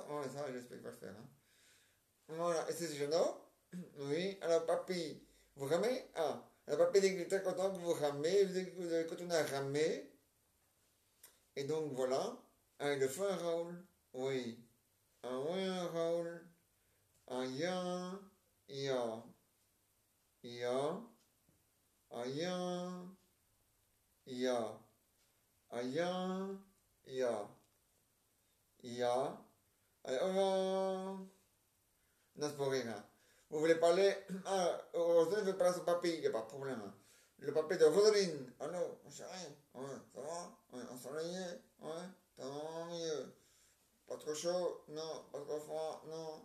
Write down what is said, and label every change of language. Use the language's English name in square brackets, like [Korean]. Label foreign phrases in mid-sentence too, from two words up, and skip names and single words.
[French] Ouais, ça, j'espère qu'il va le faire. Hein. Voilà, et c'est Jeannot. Oui, alors papy, vous ramez? Ah, alors papy dit qu'il est très content que vous ramez, vous avez continué à ramer. Et donc voilà. Ah, il le fait un Raoul. Oui. Ah oui, un Raoul. Ah ya, ya, ya, ah ya, ya, ah ya, ya, ya. Allez, au revoir. Non, c'est pour rire. Hein. Vous voulez parler? Ah, heureusement, je vais parler à son papy, il n'y a pas de problème. Hein. Le papier de Rosaline. Allô, mon chéri. Ouais, ça va? Ouais, ensoleillé. Ouais, t'as vraiment mieux. Pas trop chaud? Non. Pas trop froid? Non.